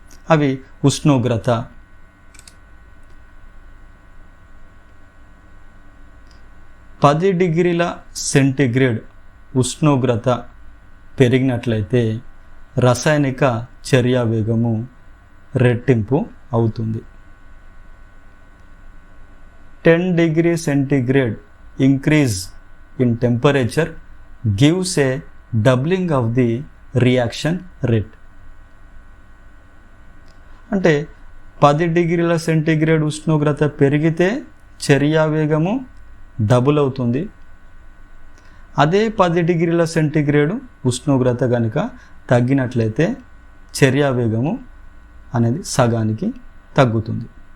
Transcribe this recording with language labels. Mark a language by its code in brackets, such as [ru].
[te] అవి ఉష్ణోగ్రత, (10°C) ఉష్ణోగ్రత పెరిగినట్లయితే రసాయనిక చర్య వేగము రెట్టింపు అవుతుంది. [en] 10°C increase in temperature gives a doubling of the reaction rate. [te] అంటే 10°C ఉష్ణోగ్రత పెరిగితే చర్య వేగము డబుల్ అవుతుంది. అదే 10°C ఉష్ణోగ్రత కనుక తగ్గినట్లయితే చర్య వేగము అనేది సగానికి తగ్గుతుంది.